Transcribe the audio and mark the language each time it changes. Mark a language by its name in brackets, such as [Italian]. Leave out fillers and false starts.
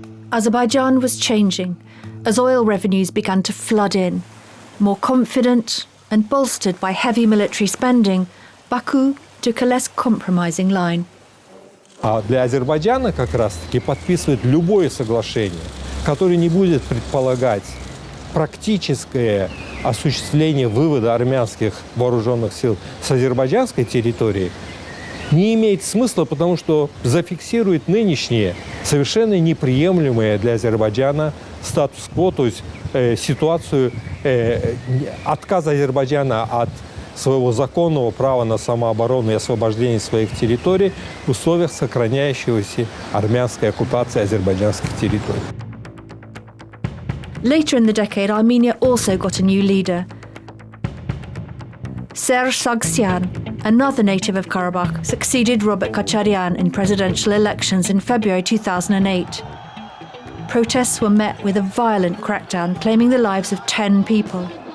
[English] Azerbaijan was changing as oil revenues began to flood in. More confident and bolstered by heavy military spending, Baku took a less compromising line. [Russian] А для Азербайджана как раз-таки подписывать любое соглашение, которое не будет предполагать практическое осуществление вывода армянских вооруженных сил с азербайджанской территории, не имеет смысла, потому что зафиксирует нынешнее, совершенно неприемлемое для Азербайджана статус-кво, то есть ситуацию отказа Азербайджана от своего законного права на самооборону и освобождение своих территорий в условиях сохраняющейся армянской оккупации азербайджанских территорий. [English] Later in the decade, Armenia also got a new leader. Serge Sargsyan, another native of Karabakh, succeeded Robert Kocharyan in presidential elections in February 2008. Protests were met with a violent crackdown, claiming the lives of 10 people.